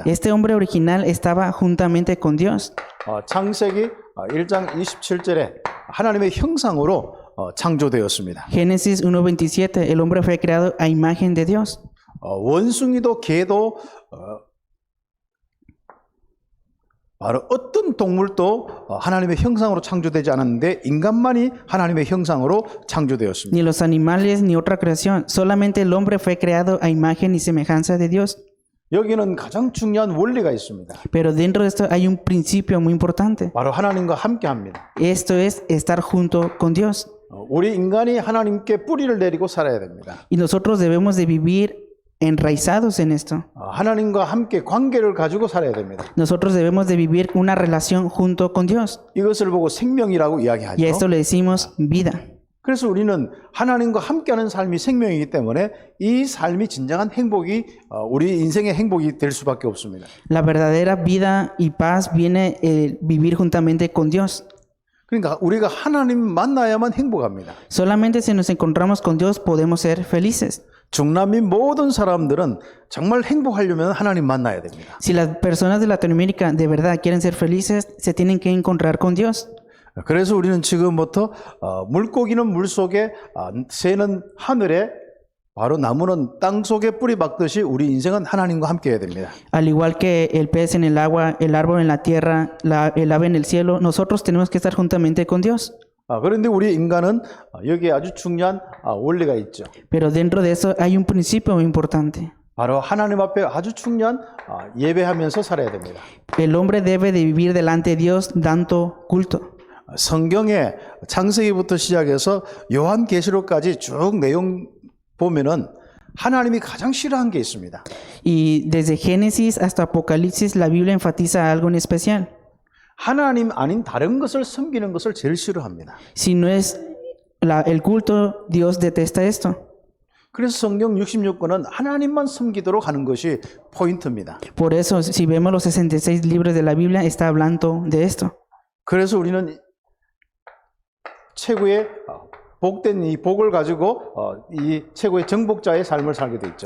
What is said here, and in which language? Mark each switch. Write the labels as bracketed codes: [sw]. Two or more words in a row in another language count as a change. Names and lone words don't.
[es] Este hombre original estaba juntamente con Dios. [ko] 창세기 1장 27절에 하나님의 형상으로 창조되었습니다. [es] Génesis 1:27, el hombre fue creado a imagen de Dios. [ko] 원숭이도 개도 바로 어떤 동물도 하나님의 형상으로 창조되지 않았는데 인간만이 하나님의 형상으로 창조되었습니다. [es] Ni los animales ni otra creación, solamente el hombre fue creado a imagen y semejanza de Dios. [ko] 여기는 가장 중요한 원리가 있습니다. [es] Pero dentro de esto hay un principio muy importante. [ko] 바로 하나님과 함께합니다. [es] Esto es estar junto con Dios. [ko] 우리 인간이 하나님께 뿌리를 내리고 살아야 됩니다. [es] Y nosotros debemos de vivir enraizados en esto. [ko] 하나님과 함께 관계를 가지고 살아야 됩니다. [es] Nosotros debemos de vivir una relación junto con Dios. [ko] 이것을 보고 생명이라고 [es] Y a [ko] 이야기하죠. [es] esto le decimos vida. [ko] 그래서 우리는 하나님과 함께하는 삶이 생명이기 때문에 이 삶이 진정한 행복이 우리 인생의 행복이 될 수밖에 없습니다. [es] La verdadera vida y paz viene vivir juntamente con Dios. [ko] 그러니까 우리가 하나님 만나야만 행복합니다. [es] Solamente si nos encontramos con Dios podemos ser felices. [ko] 중남미 모든 사람들은 정말 행복하려면 하나님 만나야 됩니다. [es] Si las personas de Latinoamérica de verdad quieren ser felices, se tienen que encontrar con Dios. [ko] 그래서 우리는 지금부터 물고기는 물속에 새는 하늘에 바로 나무는 땅 속에 뿌리 박듯이 우리 인생은 하나님과 함께 해야 됩니다. [es] Al igual que el pez en el agua, el árbol en la tierra, el ave en el cielo, nosotros tenemos que estar juntamente con Dios. [ko] 그런데 우리 인간은 여기에 아주 중요한 원리가 있죠. [es] Pero dentro de eso hay un principio muy importante. [ko] 바로 하나님 앞에 아주 중요한 예배하면서 살아야 됩니다. [es] El hombre debe de vivir delante de Dios dando culto. [ko] 성경의 창세기부터 시작해서 요한계시록까지 쭉 내용 보면은 하나님이 가장 싫어한 게 있습니다. [es] Y desde Génesis hasta Apocalipsis la Biblia enfatiza algo en especial. [ko] 하나님 아닌 다른 것을 섬기는 것을 제일 싫어합니다. [es] Si no es el culto, Dios detesta esto. [ko] 그래서 성경 66권은 하나님만 섬기도록 하는 것이 포인트입니다. [es] Por eso, si vemos los 66 libros de la Biblia, está hablando de esto. [ko] 그래서 우리는 최고의 복된 이 복을 가지고 이 최고의 정복자의 삶을 살게 돼 있죠.